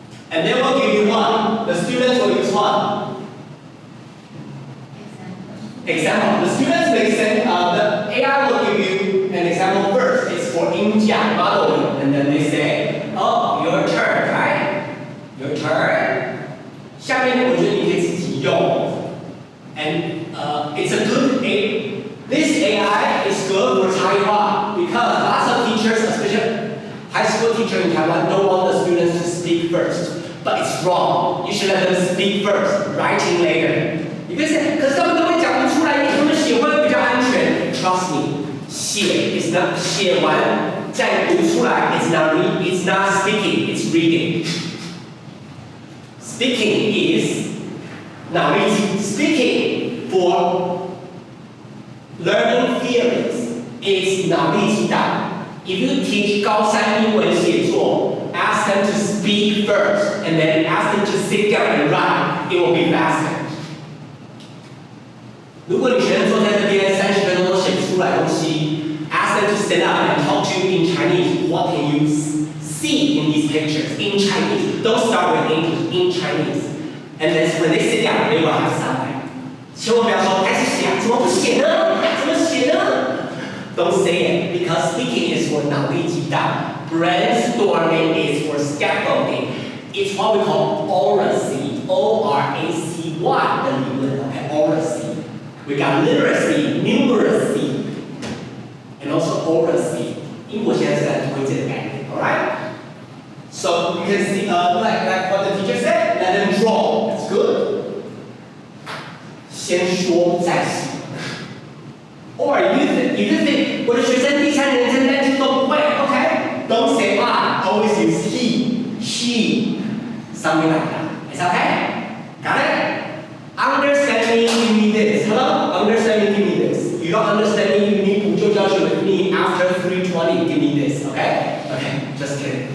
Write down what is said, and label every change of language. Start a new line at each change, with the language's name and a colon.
English: And then we'll give you what? The students will use what? Example. The students may say, the AI will give you an example first. It's for 音讲 modeling. And then they say, oh, your turn, right? Your turn.
Chinese: 下面我觉得你可以自己用。
English: And it's a good this AI is good for Taiwan because lots of teachers, especially high school teachers in Taiwan, don't want the students to speak first. But it's wrong. You should let them speak first, writing later.
Chinese: 你别写，可是他们都会讲不出来，他们写会比较安全。
English: Trust me， 写 is not
Chinese: 写完再读出来
English: it's not speaking, it's reading. Speaking is 脑力激 speaking for learning theories is 脑力激荡。 If you teach
Chinese: 高三英文写作
English: ask them to speak first and then ask them to sit down and write, it will be faster.
Chinese: 如果你学生坐在那边30分钟都写不出来东西
English: ask them to stand up and talk to you in Chinese. What can you see in these pictures? In Chinese. Don't start with English, in Chinese. And then when they sit down, they will have something.
Chinese: 千万不要说开始写，怎么不写呢？怎么写呢？
English: Don't say it because speaking is for 脑力激荡. Brainstorming is for scaffolding. It's what we call oracy. O-R-A-C-Y 的理论 okay? Oracy. We got literacy, numeracy, and also oracy.
Chinese: 英国现在是在推这个概念 alright?
English: So you can see like what the teacher said, let them draw. That's good.
Chinese: 先说再写。
English: Or you think
Chinese: 我的学生第三人称单词都不会 okay?
English: Don't say I, always use he, she, something like that. It's okay? Got it? Understand me, give me this. Hello? Understand me, give me this. You don't understand me, you need 补救教学 with me after 3:20, give me this, okay? Okay, just kidding.